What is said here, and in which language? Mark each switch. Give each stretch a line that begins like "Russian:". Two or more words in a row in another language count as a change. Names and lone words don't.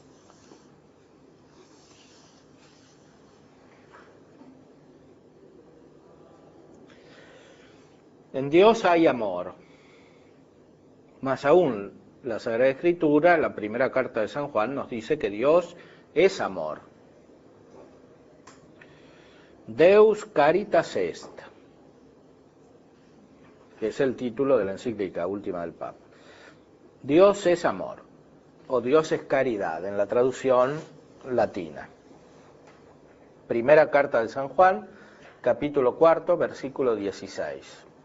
Spanish: En Dios hay amor. Más aún, la Sagrada Escritura, la primera carta de San Juan, nos dice que Dios es amor.
Latin: Deus caritas est,
Spanish: que es el título de la encíclica última del Papa. Dios es amor, o Dios es caridad, en la traducción latina. Primera carta de San Juan, capítulo 4, versículo 16.